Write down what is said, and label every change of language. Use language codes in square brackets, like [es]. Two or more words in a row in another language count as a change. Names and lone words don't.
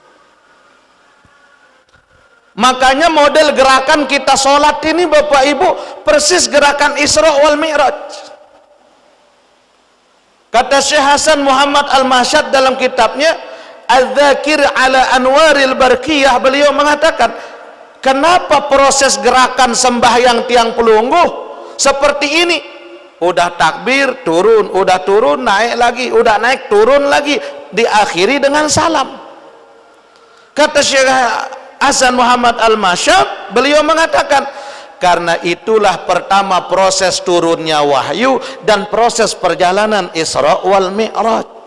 [id] Makanya model gerakan kita sholat ini Bapak Ibu persis gerakan Isra wal Mi'raj. Kata Syekh Hasan Muhammad Al-Mahsyad dalam kitabnya Al-Dzakir ala Anwaril Barqiyah, beliau mengatakan, kenapa proses gerakan sembahyang [sas] tiang pelungguh [id] seperti ini? Udah takbir, turun, udah turun, naik lagi, udah naik, turun lagi, diakhiri dengan salam. Kata Syekh Hasan Muhammad Al-Mahsyad, beliau mengatakan, karena itulah pertama proses turunnya wahyu dan proses perjalanan Isra wal Mi'raj.